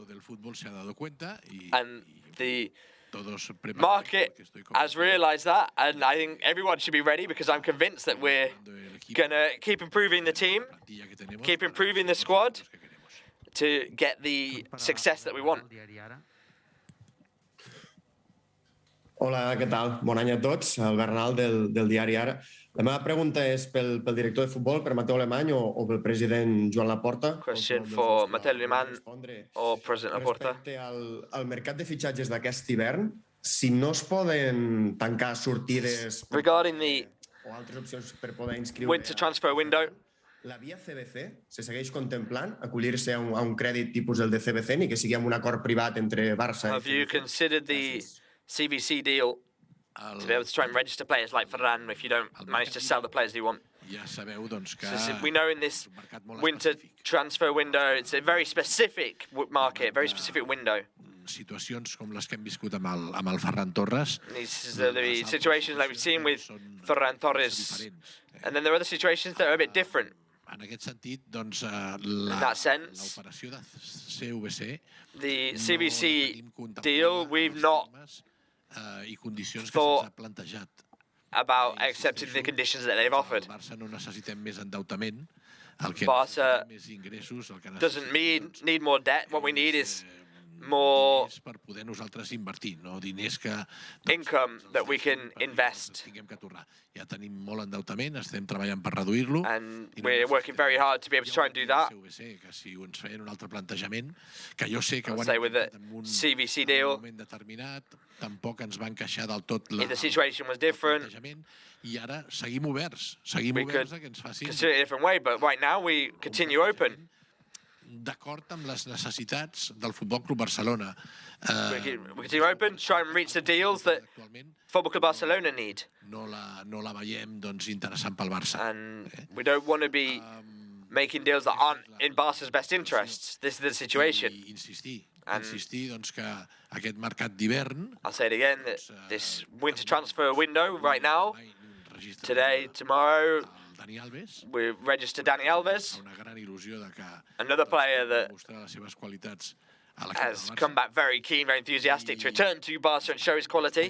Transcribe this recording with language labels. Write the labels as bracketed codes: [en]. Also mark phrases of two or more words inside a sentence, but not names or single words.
[en] And the market has realised that, and I think everyone should be ready because I'm convinced that we're going to keep improving the team, keep improving the squad to get the success that we want. [ca] Hola, què tal? Bon any a tots. El Bernal del diari Ara. La meva pregunta és pel director de futbol, per Mateu Alemany o pel president Joan Laporta. [en] Question for Mateu Alemany or President Laporta. [ca] Respecte al mercat de fitxatges d'aquest hivern, si no es poden tancar sortides [en] regarding the [ca] o altres opcions per poder inscriure [en] winter transfer window, [ca] la via CBC se segueix contemplant acollir-se a un crèdit tipus el de CBC ni que sigui amb un acord privat entre Barça i [en] Have you considered the CVC deal to be able to try and register players like Ferran if you don't manage to sell the players you want? So we know in this winter transfer window, it's a very specific market, very specific window. [ca] Situacions com les que hem viscut amb el Ferran Torres. [en] These are the situations that we've seen with Ferran Torres. And then there are other situations that are a bit different. [ca] En aquest sentit, doncs, l'operació de CVC, [en] the CVC deal, we've not [ca] i condicions que se'ns ha plantejat. [en] About accepting the conditions that they've offered. [ca] Barça no necessitem més endeutament. [en] Barca doesn't need more debt. What we need is more income that we can invest. [ca] Ja tenim molt endeutament, estem treballant per reduir-lo. [en] And we're working very hard to be able to try and do that. [ca] Que si ens feien un altre plantejament, que jo sé que ho han intentat en un moment determinat, tampoc ens va encaixar del tot [en] the situation was different. [ca] I ara seguim oberts a que ens facin... [en] Consider it a different way, but right now we continue open. [ca] D'acord amb les necessitats del Futbol Club Barcelona. [en] We continue open, try and reach the deals that Football Club Barcelona need. [ca] No la veiem doncs, interessant pel Barça. [en] And we don't want to be making deals that aren't in Barca's best interests. This is the situation. [ca] Insistir doncs, que aquest mercat d'hivern... [en] I'll say it again, that this winter transfer window right now, today, tomorrow, We registered Dani Alves, another player that has come back very keen, very enthusiastic to return to Barca and show his quality.